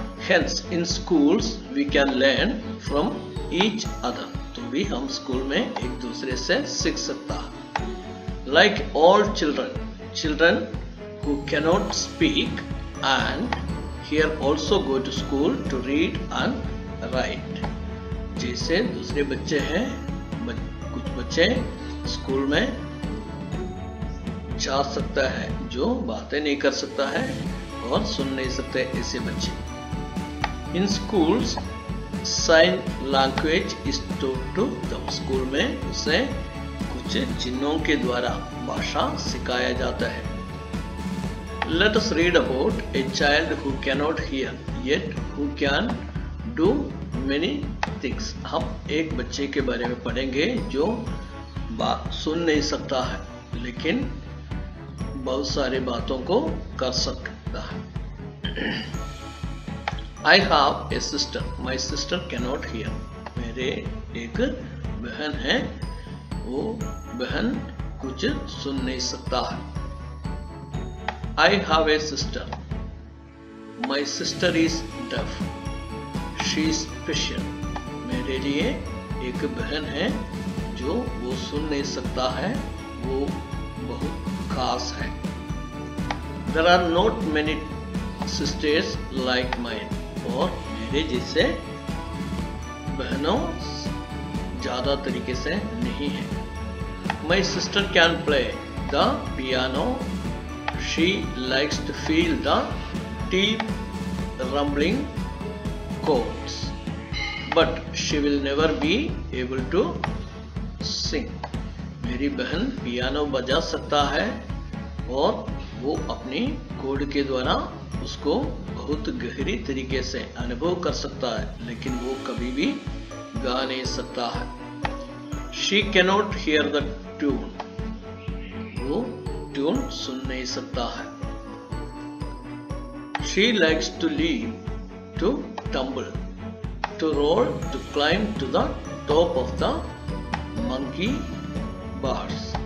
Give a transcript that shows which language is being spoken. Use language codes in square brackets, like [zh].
[en] Hence, in schools we can learn from each other. [hi] तो भी हम स्कूल में एक दूसरे से सीख सकता है। [en] Like all children who cannot speak and here also go to school to read and write. [hi] जैसे दूसरे बच्चे हैं, कुछ बच्चे स्कूल में जा सकता है जो बातें नहीं कर सकता है और सुन नहीं सकते ऐसे बच्चे। [en] In schools, sign language is taught to them. [hi] School में उसे कुछ चिन्हों के द्वारा भाषा सिखाया जाता है। [en] Let us read about a child who cannot hear yet who can do many things. [hi] हम एक बच्चे के बारे में पढ़ेंगे जो सुन नहीं सकता है लेकिन बहुत सारी बातों को कर सकता है। [en] I have a sister. My sister cannot hear. [hi] मेरे एक बहन है, वो बहन कुछ सुन नहीं सकता है। [en] I have a sister. My sister is deaf. She is special. [hi] मेरे लिए एक बहन है जो वो सुन नहीं सकता है, वो बहुत खास है। [en] There are not many sisters like mine. [hi] और मेरे जैसे बहनों ज्यादा तरीके से नहीं है। [en] My sister can play the piano. She likes to feel the deep rumbling chords, but she will never be able to sing. [hi] मेरी बहन पियानो बजा सकता है और वो अपनी कोड के द्वारा उसको बहुत गहरी तरीके से अनुभव कर सकता है, लेकिन वो कभी भी गा नहीं सकता है। [en] She cannot hear the tune. [hi] वो ट्यून सुन नहीं सकता है। [en] She likes to leap, to tumble, to roll, to climb to the top of the monkey bars.